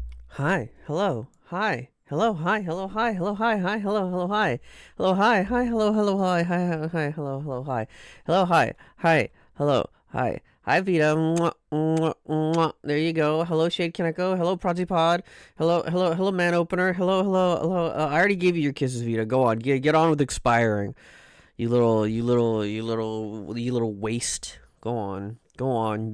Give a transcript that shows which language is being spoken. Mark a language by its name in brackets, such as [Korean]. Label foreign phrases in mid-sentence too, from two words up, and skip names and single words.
[English] Hi, hello, hi, hello, hi, hello, hi, hello, hi, hi, hello, hello, hi, hello, hi, hi, hello, hello, hi, hi, hi, hi, hello, hello, hi, hello, hi, hi, hello, hi, hi, Vita, mwah, mwah, mwah. There you go. Hello, Shade Kaneko. Hello, Prodigy Pod. Hello, hello, hello, Man Opener. Hello, hello, hello. I already gave you your kisses, Vita. Go on, get on with expiring. You little waste. Go on, go on.